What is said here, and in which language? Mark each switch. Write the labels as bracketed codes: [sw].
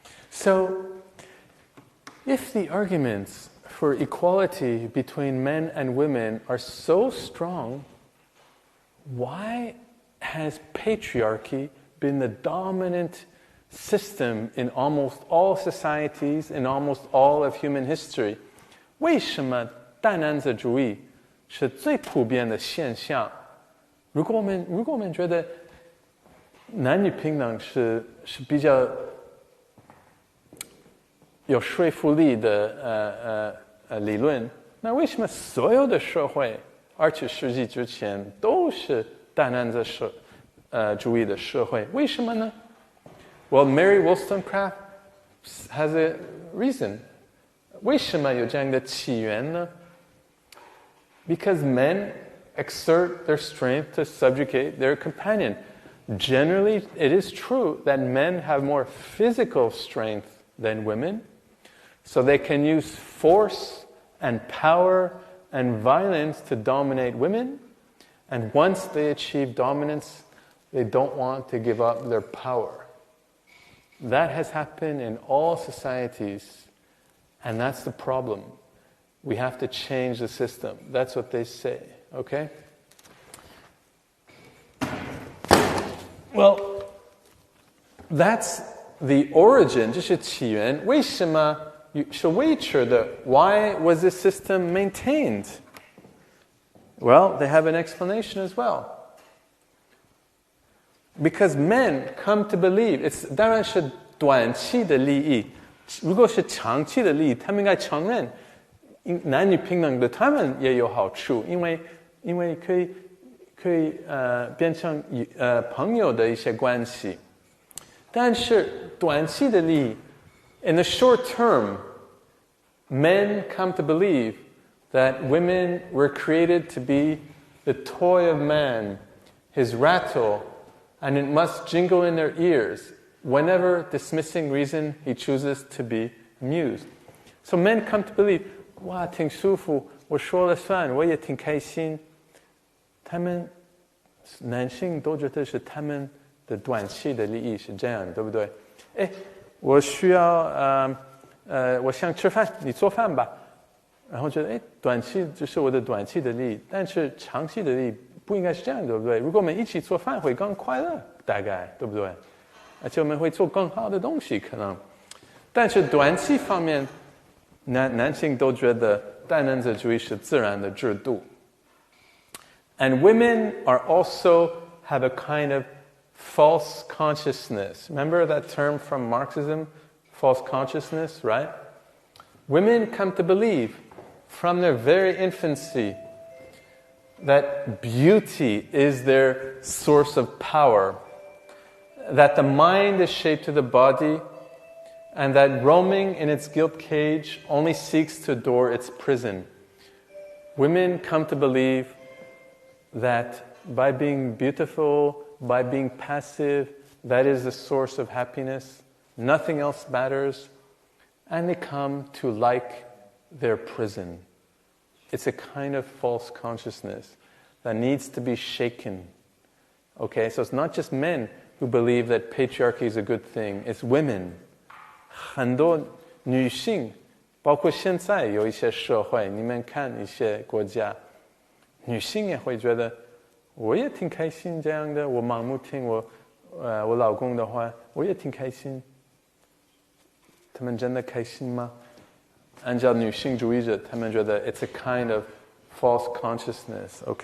[en] So, if the arguments for equality between men and women are so strong, why has patriarchy been the dominant system in almost all societies, in almost all of human history? [zh] 为什么大男子主义是最普遍的现象？如果我们觉得男女平等是比较有说服力的理论，那为什么所有的社会20世纪之前都是大男子主义的社会？为什么呢？ [en] Well, Mary Wollstonecraft has a reason. [zh] 为什么有这样的起源呢？ [en] Because men exert their strength to subjugate their companion. Generally, it is true that men have more physical strength than women, so they can use force and power and violence to dominate women, and once they achieve dominance, they don't want to give up their power. That has happened in all societies, and that's the problem. We have to change the system. That's what they say, okay? Well, that's the origin, [zh] 这是起源。为什么是维持的？ [en] Why was this system maintained? Well, they have an explanation as well. Because men come to believe, [zh] 当然是短期的利益。如果是长期的利益，他们应该承认男女平等对他们也有好处，因为可以变成朋友的一些关系。但是短期的利益 [en] in the short term, men come to believe that women were created to be the toy of man, his rattle, and it must jingle in their ears whenever dismissing reason he chooses to be amused. So men come to believe, [zh] 哇，挺舒服，我说了算，我也挺开心。他们男性都觉得是他们的短期的利益是这样，对不对？哎，我需要我想吃饭，你做饭吧。然后觉得哎，短期只是我的短期的利益，但是长期的利益不应该是这样，对不对？如果我们一起做饭会更快乐，大概对不对？而且我们会做更好的东西，可能。但是短期方面，男性都觉得大男子主义是自然的制度。 [en] And women are also have a kind of false consciousness. Remember that term from Marxism? False consciousness, right? Women come to believe from their very infancy that beauty is their source of power, that the mind is shaped to the body, and that roaming in its gilt cage only seeks to adore its prison. Women come to believe that by being beautiful, by being passive, that is the source of happiness. Nothing else matters. And they come to like their prison. It's a kind of false consciousness that needs to be shaken. Okay, so it's not just men who believe that patriarchy is a good thing. It's women. [zh] 很多女性，包括现在有一些社会，你们看一些国家，女性也会觉得，我也挺开心这样的。我盲目听我老公的话，我也挺开心。他们真的开心吗？按照女性主义者，他们觉得 [en] it's a kind of false consciousness.